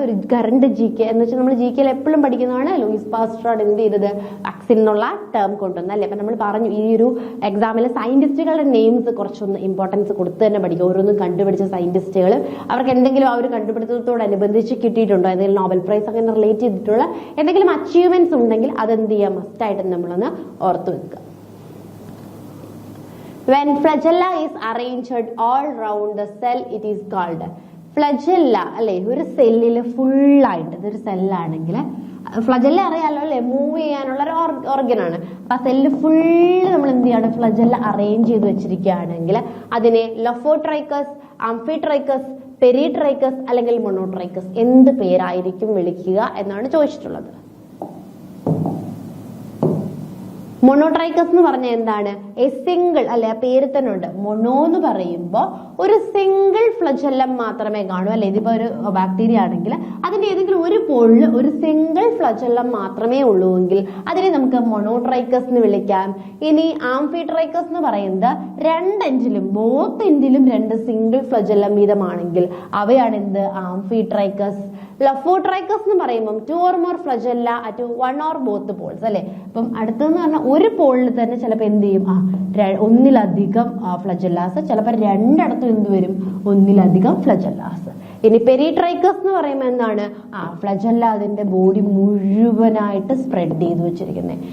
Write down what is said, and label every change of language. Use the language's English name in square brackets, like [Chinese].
[Malayalam] ഒരു current GK എന്ന് വെച്ചാൽ നമ്മൾ GK എപ്പോഴും പഠിക്കുന്നതാണ്. ലൂയിസ് പാസ്റ്റർ എന്ത് ചെയ്തത്, വാക്സിൻ എന്നുള്ള ടേം കൊണ്ടുവന്നത് അല്ലേ. അപ്പൊ നമ്മൾ പറഞ്ഞു ഈ ഒരു എക്സാമിൽ സയന്റിസ്റ്റുകളുടെ നെയിംസ് കുറച്ചൊന്ന് ഇമ്പോർട്ടൻസ് കൊടുത്ത് തന്നെ പഠിക്കുക. ഓരോന്നും കണ്ടുപിടിച്ച സയന്റിസ്റ്റുകൾ, അവർക്ക് എന്തെങ്കിലും ആ ഒരു കണ്ടുപിടുത്തത്തോടനുബന്ധിച്ച് കിട്ടിയിട്ടുണ്ടോ, എന്തെങ്കിലും നോബൽ പ്രൈസ് അങ്ങനെ റിലേറ്റ് ചെയ്തിട്ടുള്ള എന്തെങ്കിലും അച്ചീവ്മെന്റ്സ് ഉണ്ടെങ്കിൽ അതെന്ത് ചെയ്യാം, മസ്റ്റ് ആയിട്ട് നമ്മളൊന്ന് ഓർത്തു വെക്കുക. [English] When flagella is arranged all round the cell, it is called flagella. [Malayalam] അല്ലെ, ഒരു സെല്ലില് ഫുള്ളായിട്ട്, ഇതൊരു സെല്ലാണെങ്കിൽ ഫ്ലജല്ല അറിയാലോ അല്ലെ, മൂവ് ചെയ്യാനുള്ള ഒരു ഓർഗൻ ആണ്. അപ്പൊ ആ സെല്ല് ഫുള്ള് നമ്മൾ എന്ത് ചെയ്യാണ്, ഫ്ലജല്ല അറേഞ്ച് ചെയ്ത് വെച്ചിരിക്കുകയാണെങ്കിൽ അതിനെ ലൊഫോട്രൈക്കസ്, ആംഫിട്രൈക്കസ്, പെരിട്രൈക്കസ് അല്ലെങ്കിൽ മൊണോട്രൈക്കസ് എന്ത് പേരായിരിക്കും വിളിക്കുക എന്നാണ് ചോദിച്ചിട്ടുള്ളത്. മൊണോട്രൈക്കസ് എന്ന് പറഞ്ഞാൽ എന്താണ്, എ സിംഗിൾ അല്ലെ, ആ പേര് തന്നെ ഉണ്ട്. മൊണോ എന്ന് പറയുമ്പോ ഒരു സിംഗിൾ ഫ്ലജല്ലം മാത്രമേ കാണൂ അല്ലെ. ഇതിപ്പോ ഒരു ബാക്ടീരിയ ആണെങ്കിൽ അതിന്റെ ഏതെങ്കിലും ഒരു പോളിൽ ഒരു സിംഗിൾ ഫ്ലജല്ലം മാത്രമേ ഉള്ളൂവെങ്കിൽ അതിനെ നമുക്ക് മൊണോട്രൈക്കസ് എന്ന് വിളിക്കാം. ഇനി ആംഫിട്രൈക്കസ് എന്ന് പറയുന്നത് രണ്ടെൻഡിലും, ബോത്ത് എൻഡിലും രണ്ട് സിംഗിൾ ഫ്ലജല്ലം വീതമാണെങ്കിൽ അവയാണ് എന്ത്, ആംഫിട്രൈക്കസ്. ലഫോട്രൈക്കസ് എന്ന് പറയുമ്പോൾ [English] 2 or more flagella at 1 or both poles [Malayalam] അല്ലെ. അപ്പം അടുത്തെന്ന് പറഞ്ഞാൽ ഒരു പോളിൽ തന്നെ ചിലപ്പോൾ എന്ത് ചെയ്യും, ഒന്നിലധികം ഫ്ലജല്ലാസ്, ചിലപ്പോൾ രണ്ടിടത്തും എന്ത് വരും, ഒന്നിലധികം ഫ്ലജല്ലാസ്. ഇനി പെരിട്രൈക്കസ് എന്ന് പറയുമ്പോൾ എന്താണ്, ഫ്ലജല്ല അതിന്റെ ബോഡി മുഴുവനായിട്ട് സ്പ്രെഡ് ചെയ്ത് വെച്ചിരിക്കുന്നത്.